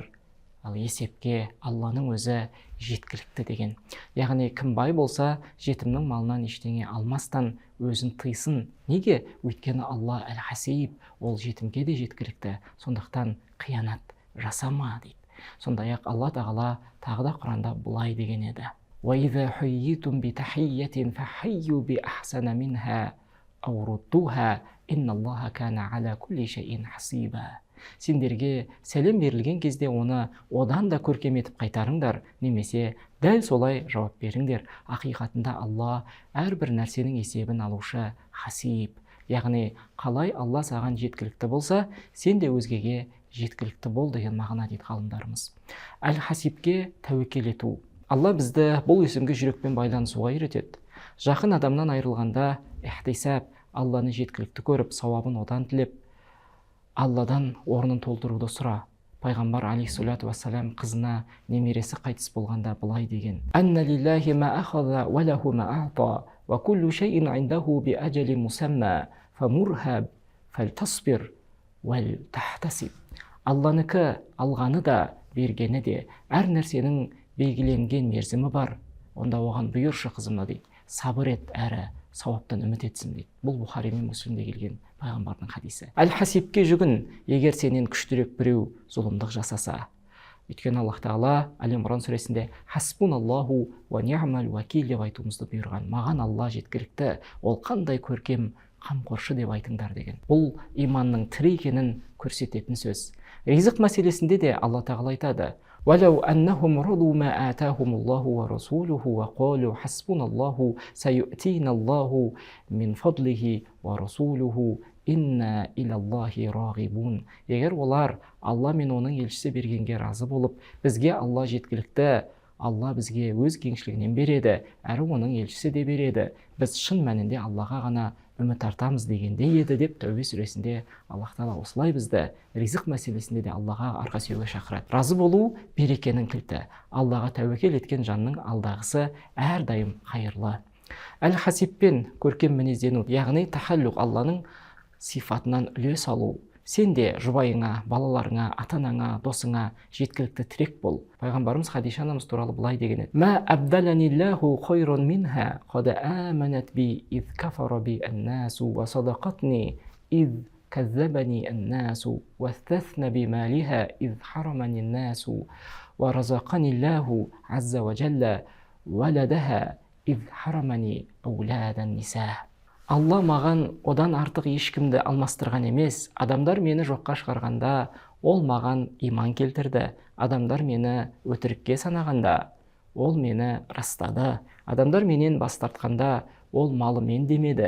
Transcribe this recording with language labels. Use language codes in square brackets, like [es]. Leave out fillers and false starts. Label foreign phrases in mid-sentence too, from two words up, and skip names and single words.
[kk] Ал есепке Алланың өзі жеткілікті деген. Яғни кім бай болса, жетімнің малынан ештеңе алмастан өзін тыйсын. Неге? Өйткені Алла Әл-Хасиб, ол жетімге де жеткілікті. Сондықтан қиянат жасама дейді. Сондай-ақ Алла Тағала тағы да Құранда былай деген еді: [ar] وَإِذَا حُيِّيتُمْ بِتَحِيَّةٍ فَحَيُّوا بِأَحْسَنَ مِنْهَا أَوْ رُدُّوهَا إِنَّ اللَّهَ كَانَ عَلَى كُلِّ شَيْءٍ حَسِيبًا. [kk] Сендерге сәлем берілген кезде оны одан да көркем етіп қайтарыңдар, немесе дәл солай жауап беріңдер. Ақиқатында Алла әрбір нәрсенің есебін алушы хасиб. Яғни қалай Алла саған жеткілікті болса, сен де өзгеге жеткілікті бол деген мағына дейді ғалымдарымыз. Әл-Хасибке тәуекел ету, Алла бізді бұл есімге жүрекпен байланысуға үйретеді. Жақын адамнан айырылғанда ихтисаб, Алланы жеткілікті көріп, сауабын одан тілеп, Алладан орнын толтыруды сұра. Пайғамбар [ar] عليه الصلاة والسلام [kk] қызына немересі қайтыс болғанда былай деген: [ar] «إن لله ما أخذ وله ما أعطى وكل شيء عنده بأجل مسمى فمرها فلتصبر ولتحتسب». [kk] Алланыкі алғаны да, бергені де, әр нәрсенің белгіленген мерзімі бар. Онда оған бұйыршы қызыма дейді, сабыр ет әрі сауаптан үміт етсін дейді. Бұл Бухари мен Муслимде келген пайғамбардың хадисі. Әл-Хасибке жүгін, егер сенен күштірек біреу зұлымдық жасаса. Өйткені Аллах Тағала Әл-Имран сүресінде [ar] «حسبنا الله ونعم الوكيل» [kk] деп айтуымызды бұйырған. Маған Алла жеткілікті, ол қандай көркем қамқоршы деп айтыңдар деген. Бұл иманның тірі екенін көрсететін сөз. Ризық мәселесінде де Алла Тағала айтады: [ar] «ولو أنهم رضوا ما آتاهم الله ورسوله وقالوا حسبنا الله سيؤتينا الله من فضله ورسوله إنا إلى الله راغبون». [kk] Егер олар Алла мен оның елшісі бергенге разы болып, бізге Алла жеткілікті, Алла бізге өз кеңшілігінен береді, әрі оның елшісі де береді, біз шын мәнінде Аллаға ғана үміт артамыз дегенде еді деп Тәубе сүресінде Аллах Тағала осылай бізді ризық мәселесінде де Аллаға арқа сүйеуге шақырады. Разы болу берекенің кілті. Аллаға тәуекел еткен жанның алдағысы әрдайым қайырлы. Әл-Хасибпен көркем мінездену, яғни тахаллуқ, Алланың сифатынан үлес алу. Сен де жұбайыңа, балаларыңа, ата-анаңа, досыңа жеткілікті тірек бол. Пайғамбарымыз Хадиша анамыз туралы былай деген еді: [ar] «ما أبدلني الله خيرا منها قد آمنت بي إذ كفر بي الناس وصدقتني إذ كذبني الناس وواستني بمالها إذ حرمني الناس ورزقني الله عز وجل ولدها إذ حرمني أولاد النساء». [kk] Алла маған одан артық ешкімді алмастырған емес. Адамдар мені жоққа шығарғанда, ол маған иман келтірді. Адамдар мені өтірікке санағанда, ол мені растады. Адамдар менен бас тартқанда, ол малымен демеді.